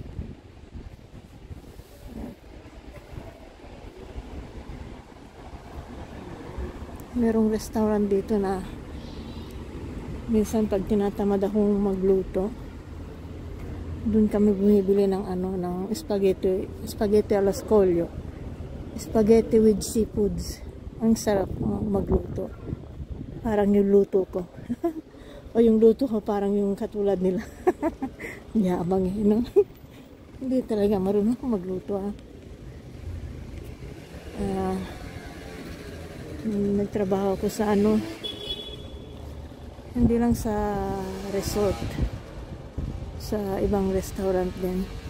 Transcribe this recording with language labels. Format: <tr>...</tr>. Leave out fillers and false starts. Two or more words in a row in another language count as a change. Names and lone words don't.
<tl>Merong restaurant dito na minsan pag tinatamad akong magluto, doon kami bumibili ng ano, ng</tl> <it>spaghetti alla scoglio,</it> <en>spaghetti with seafoods.</en> <tl>Ang sarap magluto, parang yung luto ko. O yung luto ko parang yung katulad nila. Yabang eh, no? Hindi talaga marunong akong magluto. Nagtrabaho ako sa ano, hindi lang sa resort, sa ibang restaurant din.</tl>